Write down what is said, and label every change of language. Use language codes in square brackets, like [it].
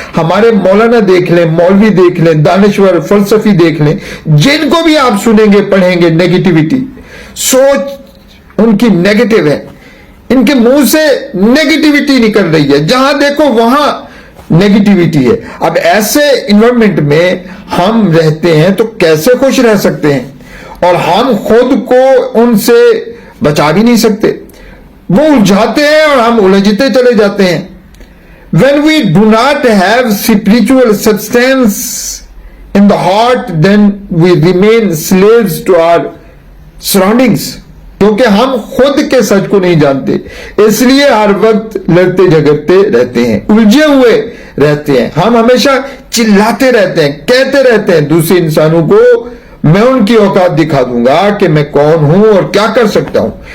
[ur] ہمارے مولانا دیکھ لیں, مولوی دیکھ لیں, دانشور فلسفی دیکھ لیں, جن کو بھی آپ سنیں گے پڑھیں گے نیگیٹیوٹی, سوچ ان کی نیگیٹو ہے, ان کے منہ سے نیگیٹیوٹی نکل رہی ہے, جہاں دیکھو وہاں نیگیٹیوٹی ہے. اب ایسے انوائرمنٹ میں ہم رہتے ہیں تو کیسے خوش رہ سکتے ہیں؟ اور ہم خود کو ان سے بچا بھی نہیں سکتے. وہ الجھاتے ہیں اور ہم الجھتے چلے جاتے ہیں. [en] When we do not have spiritual substance in the heart, then we remain slaves to our surroundings. [ur] کیونکہ ہم خود کے سچ کو نہیں جانتے, اس لیے ہر وقت لڑتے جھگڑتے رہتے ہیں, الجھے ہوئے رہتے ہیں. ہم ہمیشہ چلاتے رہتے ہیں, کہتے رہتے ہیں دوسرے انسانوں کو میں ان کی اوقات دکھا دوں گا کہ میں کون ہوں اور کیا کر سکتا ہوں.